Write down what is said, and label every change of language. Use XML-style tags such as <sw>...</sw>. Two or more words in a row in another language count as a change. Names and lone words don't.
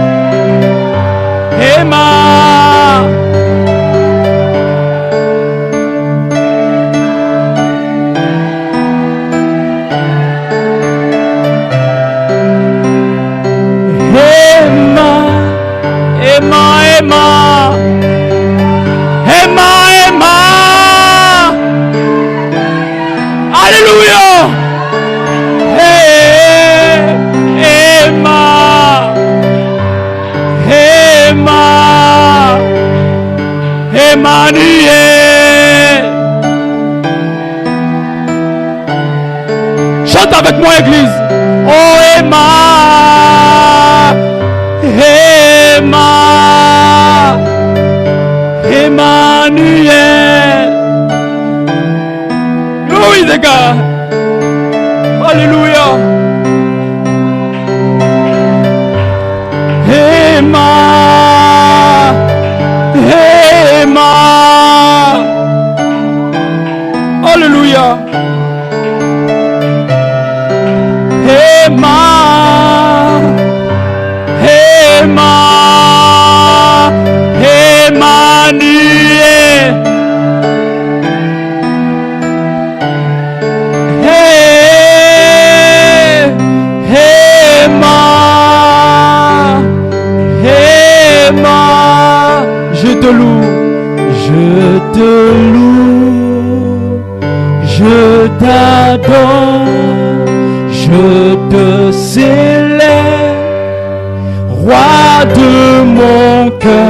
<fr>Emma, Emma, Emma, Emma, Emma. Alléluia. Hey, Emma, Emma, Emmanuel. Chante avec moi, Église. Oh, Emma, Emma, Emmanuel.</fr> <en>Glory to God. Alléluia.</en> <fr>Emma, Emma. Alléluia. Emma, Emma, Emmanuel. Je te loue, je t'adore, je te célèbre, roi de mon cœur.</fr>